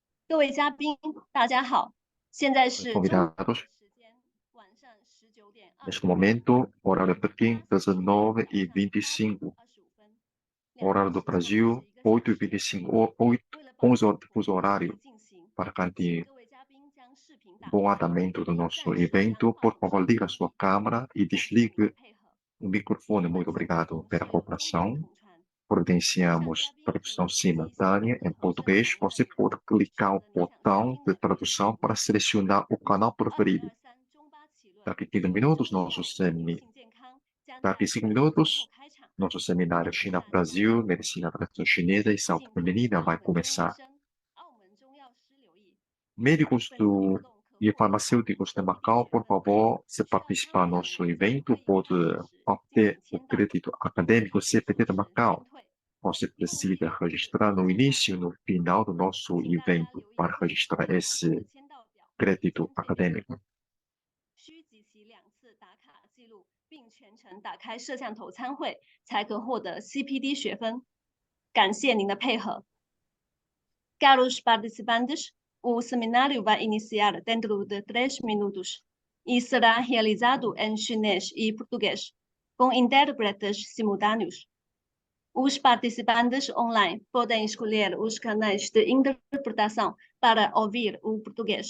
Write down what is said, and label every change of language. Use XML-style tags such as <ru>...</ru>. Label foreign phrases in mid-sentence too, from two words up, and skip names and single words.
<zh>各位嘉宾，大家好，现在是中国</zh> <pt>Convidados,</pt> <zh>时间晚上19点</zh> <pt>neste momento, horário de Pequim, 19h25,</pt> <zh>25分，</zh> <pt>horário do Brasil, 8h25, 11 horas de fuso horário. Para garantir</pt> <zh>各位嘉宾将视频打</zh> <pt>bom</pt> <zh>开，</zh> <pt>andamento do</pt> <zh>并</zh> <pt>nosso</pt> <zh>在摄像</zh> <pt>evento,</pt> <zh>画</zh> <pt>por</pt> <zh>面</zh> <pt>favor,</pt> <zh>上</zh> <pt>ligue a sua câmera e</pt> <zh>感谢您的</zh> <pt>desligue</pt> <zh>配合。</zh> <pt>o microfone.</pt> <zh>本</zh> <pt>Muito</pt> <zh>次节</zh> <pt>obrigado</pt> <zh>目</zh> <pt>pela</pt> <zh>是由中文</zh> <pt>cooperação.</pt> <zh>统传，以上嘉</zh> <pt>Providenciamos</pt> <zh>宾可以</zh> <pt>tradução</pt> <zh>点击下</zh> <pt>simultânea</pt> <zh>方</zh> <pt>em</pt> <zh>的头像</zh> <pt>português.</pt> <zh>参</zh> <pt>Você</pt> <zh>与</zh> <pt>pode</pt> <zh>我</zh> <pt>clicar</pt> <zh>们</zh> <pt>o</pt> <zh>的分享嘉</zh> <pt>botão</pt> <zh>宾</zh> <pt>de</pt> <zh>们。</zh> <pt>tradução para selecionar o canal preferido.</pt> <zh>2023 中巴奇论</zh> <pt>Daqui a 15 minutos, nosso</pt> <zh>性健康将在</zh> <pt>Daqui a 5</pt> <zh>10 分后</zh> <pt>minutos,</pt> <zh>开场。</zh> <pt>nosso seminário China-Brasil, Medicina Tradicional Chinesa e Saúde</pt> <zh>请</zh> <pt>Feminina</pt> <zh>澳</zh> <pt>vai</pt> <zh>门中医</zh> <pt>começar.</pt> <zh>生、澳门中药师留意，</zh> <pt>Médicos</pt> <zh>本次活动可</zh> <pt>e</pt> <zh>获得</zh> <pt>farmacêuticos de Macau, por favor, se participar do nosso evento, pode obter o crédito acadêmico CPT de Macau. Você precisa registrar no início e no final do nosso</pt> <zh>请大家</zh> <pt>evento</pt> <zh>留意</zh> <pt>para</pt> <zh>签</zh> <pt>registrar</pt> <zh>到</zh> <pt>esse</pt> <zh>签到表，</zh> <pt>crédito</pt> <zh>详情</zh> <pt>acadêmico.</pt> <zh>需集齐2次打卡记录，并全程打开摄像头参会，才可获得 CPD 学分。感谢您的配合。</zh> <pt>Caros participantes, o seminário vai iniciar dentro de 3 minutos e será realizado em chinês e português, com intérpretes simultâneos. Os participantes online podem escolher os canais de interpretação para ouvir o português.</pt>